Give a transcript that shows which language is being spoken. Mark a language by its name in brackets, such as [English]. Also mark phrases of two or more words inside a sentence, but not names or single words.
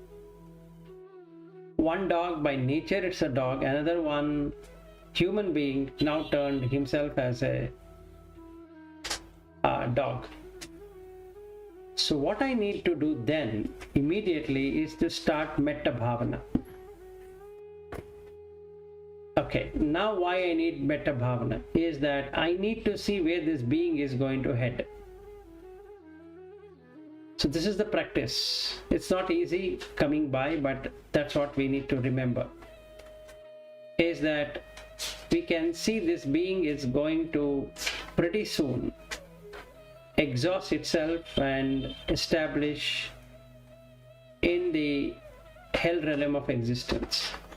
[English] One dog by nature, it's a dog. Another one, human being, now turned himself as a dog. So what I need to do then immediately is to start [Pali] metta bhavana. [English] Okay, now why I need [Pali] metta bhavana [English] is that I need to see where this being is going to head. So this is the practice. It's not easy coming by, but that's what we need to remember, is that we can see this being is going to pretty soon exhaust itself and establish in the hell realm of existence.